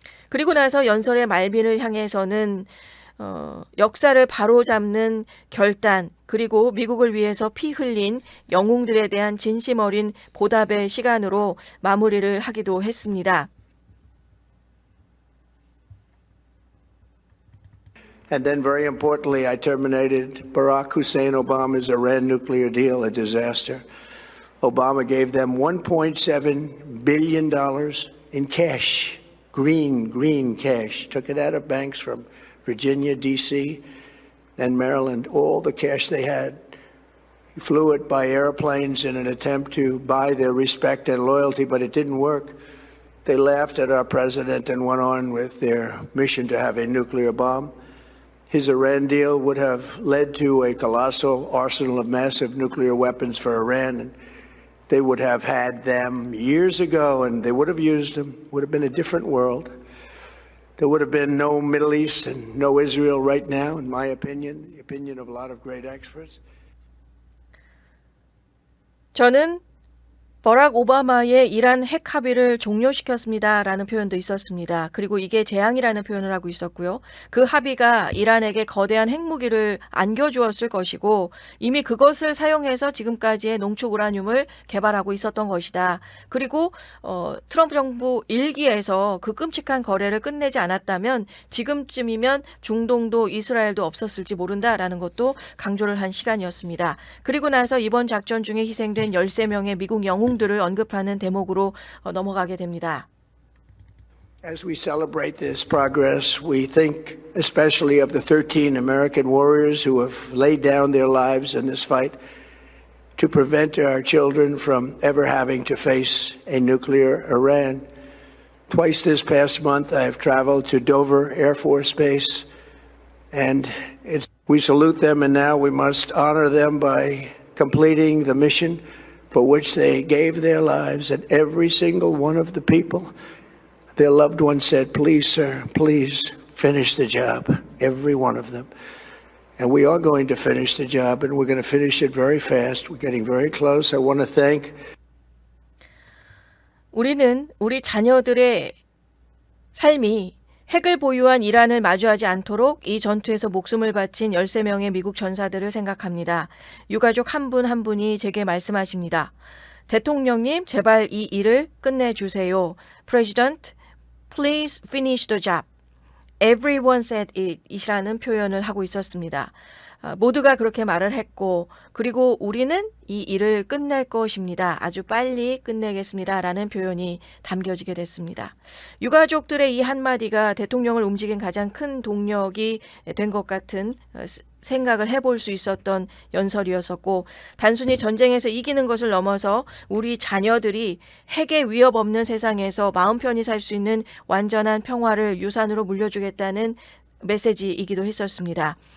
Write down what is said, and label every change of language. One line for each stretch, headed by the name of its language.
Korean: 그리고 나서 연설의 말빈을 향해서는 역사를 바로잡는 결단 그리고 미국을 위해서 피 흘린 영웅들에 대한 진심 어린 보답의 시간으로 마무리를 하기도 했습니다.
English: And then, very importantly, I terminated Barack Hussein Obama's Iran nuclear deal, a disaster. Obama gave them $1.7 billion in cash, green cash, took it out of banks from Virginia, D.C., and Maryland, all the cash they had. He flew it by airplanes in an attempt to buy their respect and loyalty, but it didn't work. They laughed at our president and went on with their mission to have a nuclear bomb. His Iran deal would have led to a colossal arsenal of massive nuclear weapons for Iran, and they would have had them years ago, and they would have used them. Would have been a different world. There would have been no Middle East and no Israel right now, in my opinion, the opinion of a lot of great experts.
Korean: 저는 버락 오바마의 이란 핵 합의를 종료시켰습니다라는 표현도 있었습니다. 그리고 이게 재앙이라는 표현을 하고 있었고요. 그 합의가 이란에게 거대한 핵무기를 안겨주었을 것이고 이미 그것을 사용해서 지금까지의 농축 우라늄을 개발하고 있었던 것이다. 그리고 트럼프 정부 1기에서 그 끔찍한 거래를 끝내지 않았다면 지금쯤이면 중동도 이스라엘도 없었을지 모른다라는 것도 강조를 한 시간이었습니다. 그리고 나서 이번 작전 중에 희생된 13명의 미국 영웅 들을 언급하는 대목으로 넘어가게 됩니다. As we celebrate this progress, we think especially of the 13 American warriors who have laid down their lives in this fight to prevent our children from ever having to face a nuclear Iran. Twice this past month, I have traveled to Dover Air Force Base, and we salute them, and now we must honor them by completing the mission for which they gave their lives. And every single one of the people, their loved ones said, "Please, sir, please finish the job." Every one of them. And we are going to finish the job, and we're going to finish it very fast. We're getting very close. I want to thank. 우리는 우리 자녀들의 삶이 핵을 보유한 이란을 마주하지 않도록 이 전투에서 목숨을 바친 13명의 미국 전사들을 생각합니다. 유가족 한 분 한 분이 제게 말씀하십니다. 대통령님, 제발 이 일을 끝내주세요.
English: President, please finish the job. Everyone said it
Korean: 이라는 표현을 하고 있었습니다. 모두가 그렇게 말을 했고, 그리고 우리는 이 일을 끝낼 것입니다. 아주 빨리 끝내겠습니다. 라는 표현이 담겨지게 됐습니다. 유가족들의 이 한마디가 대통령을 움직인 가장 큰 동력이 된 것 같은 생각을 해볼 수 있었던 연설이었었고, 단순히 전쟁에서 이기는 것을 넘어서 우리 자녀들이 핵의 위협 없는 세상에서 마음 편히 살 수 있는 완전한 평화를 유산으로 물려주겠다는 메시지이기도 했었습니다.